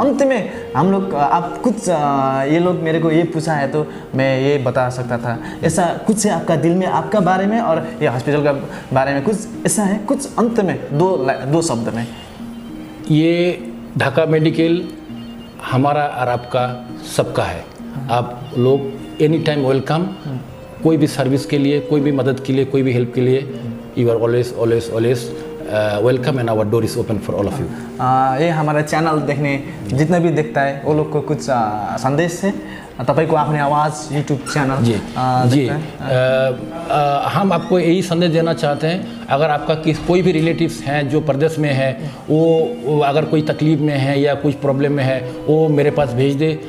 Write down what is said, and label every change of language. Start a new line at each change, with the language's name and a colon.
Hindi: अंत में हम लोग, आप कुछ, ये लोग मेरे को ये पूछा है तो मैं ये बता सकता था, ऐसा कुछ है आपका दिल में, आपका बारे में और ये हॉस्पिटल का बारे में कुछ ऐसा है, कुछ अंत में दो शब्द में? ये ढाका मेडिकल हमारा और आपका सबका है। आप लोग एनी टाइम वेलकम, कोई भी सर्विस के लिए, कोई भी मदद के लिए, कोई भी हेल्प के लिए,
English: You are always welcome and our door is open for all of you.
Hindi: ये हमारा चैनल देखने जितना भी देखता है वो लोग को कुछ संदेश है
Nepali: तपाईँको आफ्नै आवाज़ यूट्यूब चैनल
Hindi: जी जी देखता है। हम आपको यही संदेश देना चाहते हैं, अगर आपका कोई भी रिलेटिव्स हैं जो प्रदेश में है, वो अगर कोई तकलीफ़ में है या कुछ प्रॉब्लम में है, वो मेरे पास भेज दे।